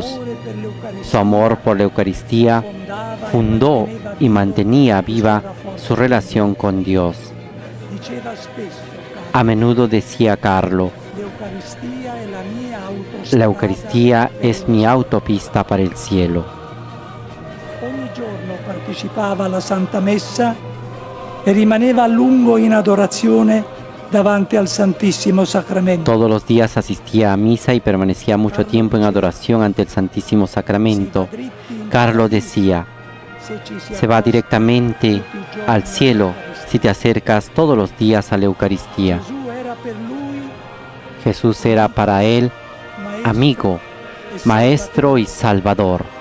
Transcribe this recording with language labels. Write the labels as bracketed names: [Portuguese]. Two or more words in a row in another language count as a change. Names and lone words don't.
[Spanish] Su amor por la Eucaristía fundó y mantenía viva su relación con Dios. A menudo decía Carlo, la Eucaristía es mi autopista para el cielo. [Italian] Ogni giorno partecipava alla Santa Messa e rimaneva a lungo in adorazione davanti al Santísimo Sacramento. [Spanish] Todos los días asistía a misa y permanecía mucho tiempo en adoración ante el Santísimo Sacramento. Carlo decía, se va directamente al cielo si te acercas todos los días a la Eucaristía. Jesús era para él amigo, maestro y salvador.